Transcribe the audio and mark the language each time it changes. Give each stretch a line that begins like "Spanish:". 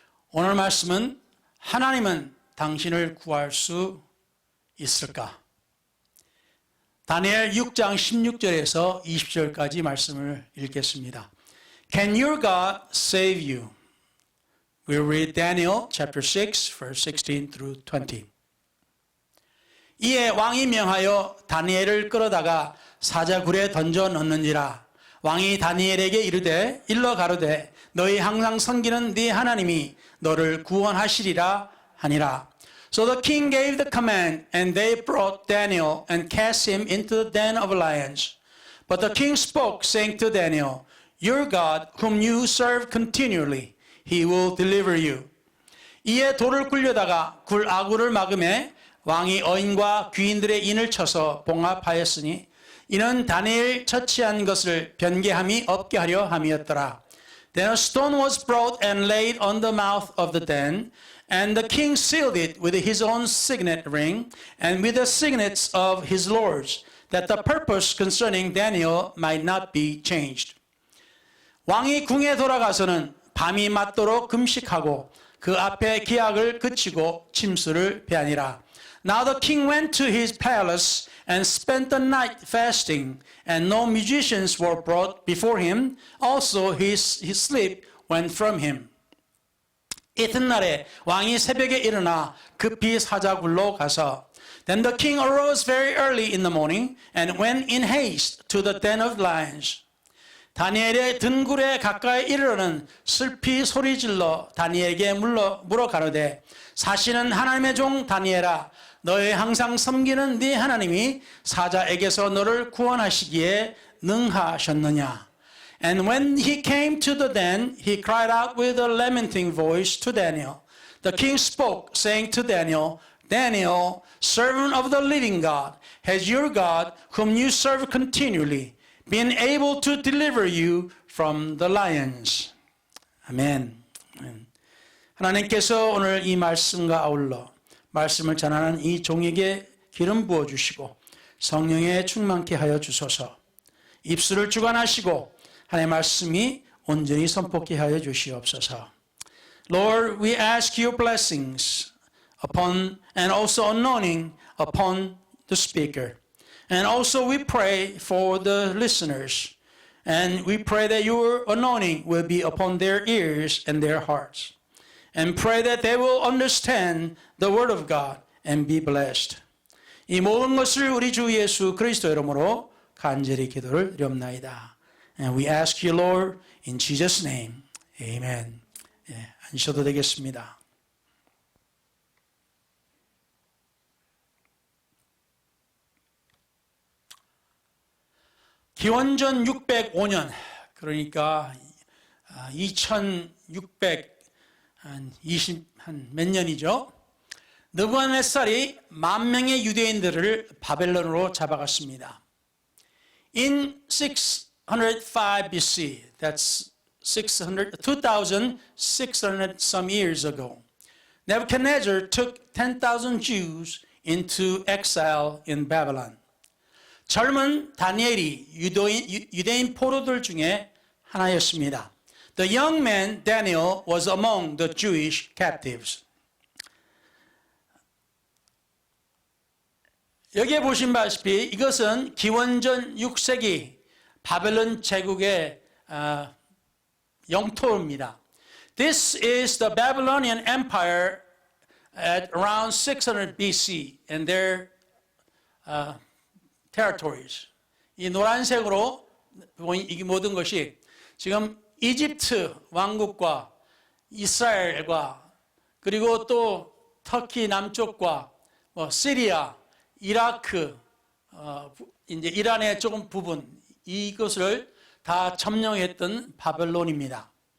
Korean: 오늘 말씀은 하나님은 당신을 구할 수 있을까? 다니엘 6장 16절에서 20절까지 말씀을 읽겠습니다.
English: Can your God save you? We'll read Daniel chapter 6 verse 16 through 20.
Korean: 이에 왕이 명하여 다니엘을 끌어다가 사자굴에 던져 넣는지라. 왕이 다니엘에게 이르되 일러 가로되 너희 항상 섬기는 네 하나님이 너를 구원하시리라 하니라.
English: So the king gave the command, and they brought Daniel and cast him into the den of lions. But the king spoke, saying to Daniel, Your God, whom you serve continually, he will deliver you.
Korean: 이에 돌을 굴려다가 굴 아구를 막음에 왕이 어인과 귀인들의 인을 쳐서 봉합하였으니 이는 다니엘 처치한 것을 변개함이 없게 하려 함이었더라.
English: Then a stone was brought and laid on the mouth of the den, and the king sealed it with his own signet ring and with the signets of his lords, that the purpose concerning Daniel might not be changed.
Korean: 왕이 궁에 돌아가서는 밤이 맞도록 금식하고 그 앞에 기약을 그치고 침수를 베하니라.
English: Now the king went to his palace and spent the night fasting, and no musicians were brought before him. Also his sleep went from him.
Korean: 이튿날에 왕이 새벽에 일어나 급히 사자굴로 가서
English: Then the king arose very early in the morning and went in haste to the den of lions.
Korean: 다니엘의 등굴에 가까이 이르러는 슬피 소리질러 다니엘에게 물어 가로되 사시는 하나님의 종 다니엘아 너의 항상 섬기는 네 하나님이 사자에게서 너를 구원하시기에 능하셨느냐.
English: And when he came to the den, he cried out with a lamenting voice to Daniel. The king spoke, saying to Daniel, Daniel, servant of the living God, has your God, whom you serve continually, been able to deliver you from the lions?
Korean: 아멘. 하나님께서 오늘 이 말씀과 아울러 말씀을 전하는 이 종에게 기름 부어주시고 성령에 충만케 하여 주소서. 입술을 주관하시고 하나님의 말씀이 온전히 선포케 하여 주시옵소서.
English: Lord, we ask your blessings upon and also anointing upon the speaker. And also we pray for the listeners. And we pray that your anointing will be upon their ears and their hearts. And pray that they will understand the word of God and be blessed.
Korean: 이 모든 것을 우리 주 예수 그리스도 이름으로 간절히 기도를 드립나이다.
English: And we ask you, Lord, in Jesus' name. Amen.
Korean: 앉으셔도 되겠습니다. 기원전 605년, 그러니까 2620 몇 년이죠. 느부갓네살이 10,000명의 유대인들을 바벨론으로 잡아갔습니다.
English: In 605 BC, that's 2,600 some years ago, Nebuchadnezzar took 10,000 Jews into exile in Babylon.
Korean: 젊은 다니엘이 유대인 포로들 중에 하나였습니다.
English: The young man Daniel was among the Jewish captives.
Korean: 여기에 보신 바시피 이것은 기원전 6세기 바벨론 제국의 영토입니다.
English: This is the Babylonian Empire at around 600 BC and their territories.
Korean: 이 노란색으로 이 모든 것이 지금 이집트 왕국과 이스라엘과 그리고 또 터키 남쪽과 시리아, 이라크, 이제 이란의 조금 부분 이것을 다 점령했던 바벨론입니다.